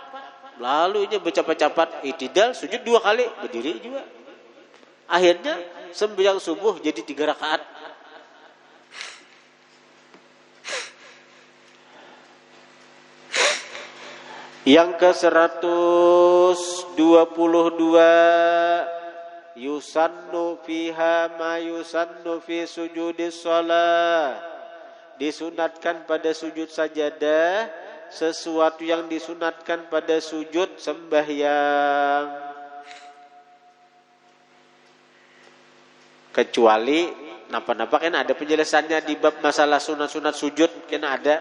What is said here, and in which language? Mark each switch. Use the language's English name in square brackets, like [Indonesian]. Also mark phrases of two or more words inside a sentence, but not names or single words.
[Banjar] Lalu ini bercapat-capat itidal sujud 2 kali, berdiri juga. Akhirnya sembahyang subuh jadi 3 rakaat. Yang ke 122 [Arabic] yusannu fiha ma yusannu fi sujudis shalah, [Banjar] disunatkan pada sujud sajadah sesuatu yang disunatkan pada sujud sembahyang, kecuali napa-napa kan ada penjelasannya di bab masalah sunat-sunat sujud kan ada.